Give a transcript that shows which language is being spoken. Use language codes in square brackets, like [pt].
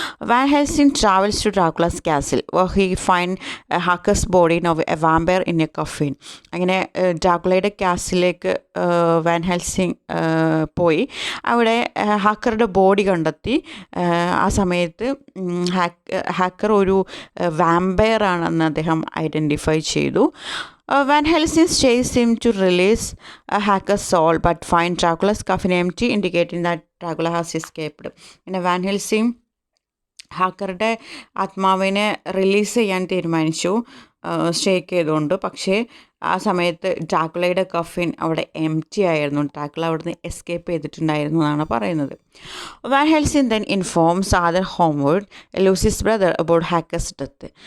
[en] Van Helsing travels to Dracula's castle he find Harker's body of a vampire in a coffin. [ml] അങ്ങനെ ഡ്രാക്കുളയുടെ കാസിലേക്ക് van Helsing പോയി അവിടെ ഹാക്കറുടെ body കണ്ടെത്തി. ആ സമയത്ത് ഹാക്കർ ഒരു വാമ്പയർ ആണെന്ന് അദ്ദേഹം ഐഡൻറ്റിഫൈ ചെയ്തു. [en] Van Helsing chased him to release Hacker's soul, but find Dracula's coffin empty, indicating that Dracula has escaped. [ml] പിന്നെ വാൻ ഹെൽസിംഗ് ഹാക്കറുടെ ആത്മാവിനെ റിലീസ് ചെയ്യാൻ തീരുമാനിച്ചു ഷേക്ക് ചെയ്തുകൊണ്ട്. പക്ഷേ ആ സമയത്ത് ഡ്രാക്കുളയുടെ കഫിൻ അവിടെ എംറ്റി ആയിരുന്നു. ഡ്രാക്കുള അവിടുന്ന് എസ്കേപ്പ് ചെയ്തിട്ടുണ്ടായിരുന്നു എന്നാണ് പറയുന്നത്. [en] Van Helsing then informs Arthur Holmwood, Lucy's brother, about Harker's death.